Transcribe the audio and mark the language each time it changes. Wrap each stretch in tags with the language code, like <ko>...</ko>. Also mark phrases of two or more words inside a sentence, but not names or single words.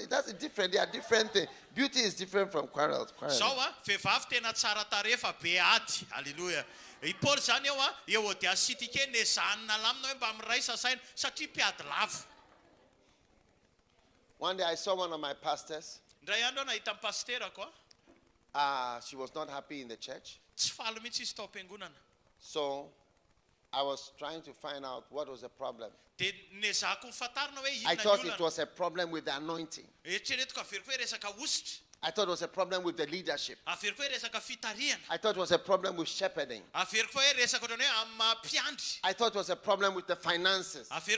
<en>That's different. They are different things. Beauty is different from quarrels.</en> <mg>Vehivavy tena tsara tarefa be ady.</mg> <en>Hallelujah.</en> <mg>I Paul zany Euodia Syntyche nezanina lamina hoe mba miraisa saina satria mpiady lava.</mg> <en>One day I saw one of my pastors.</en> <mg>Ndray andro nahita ny pasterako.</mg> <en>She was not happy in the church.</en> <mg>Tsy faly mihitsy izy tao am-piangonana.</mg> <en>So I was trying to find out what was the problem. I thought it was a problem with the anointing. I thought it was a problem with the leadership. I thought it was a problem with shepherding. I thought it was a problem with the finances.</en>